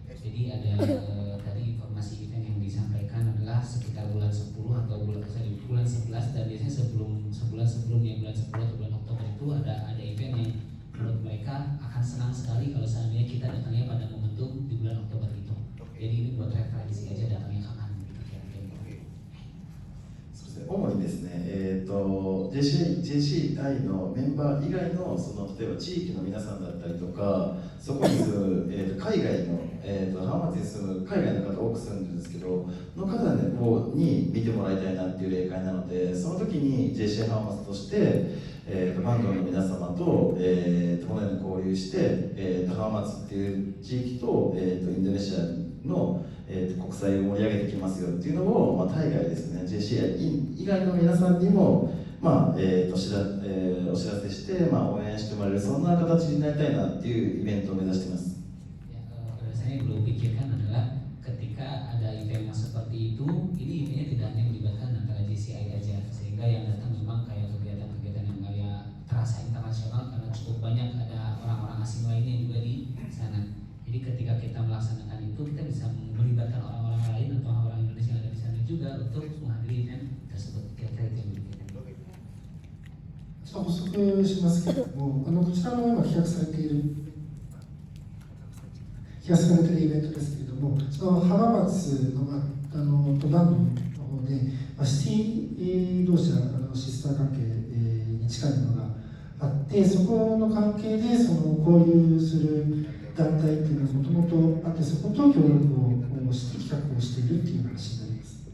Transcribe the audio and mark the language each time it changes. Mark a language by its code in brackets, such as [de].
[id] Jadi ada tadi informasi event yang disampaikan adalah sekitar bulan 10 atau bulan 11, dan biasanya sebulan sebelumnya bulan 10 atau bulan Oktober itu ada event yang menurut mereka akan senang sekali kalau seandainya kita datangnya pada momentum di bulan Oktober itu. Jadi ini buat referensi aja datangnya kapan gitu kira-kira. [ja] 主にですね、JCI のメンバー以外の例えば地域の皆さんだったりとか、そこに住む、海外の、浜松に住む海外の方多く住んでるんですけどの方、に見てもらいたいなっていう例会なので、その時に JCI 浜松として、バンドの皆様と、このように交流して、浜松っていう地域と、インドネシアの国際を盛り上げていきますよっていうのを、対外ですね、JCI 以外の皆さんにも、お知らせして、応援してもらえる、そんな形になりたいなっていうイベントを目指しています。 [id] Saya belum pikirkan adalah ketika ada event yang seperti itu, ini eventnya tidak hanya melibatkan antara JCI aja, sehingga yang datang memang kayak kegiatan-kegiatan yang kayak terasa internasional karena cukup banyak ada orang-orang asing lainnya juga di sana. Jadi ketika kita melaksanakan itu, kita bisa melibatkan orang-orang lain atau orang Indonesia yang ada di sana juga untuk menghadiri event tersebut. Kira-kira itu yang dipikirkan. [ja] ちょっと補足しますけれども、こちらの今企画されているイベントですけれども、その浜松の、バンドの方で、シティ同士のシスター関係に近いものがあって、そこの関係でその交流する団体っていうのはもともとあって、そこと協力をして企画をしているっていう話になります。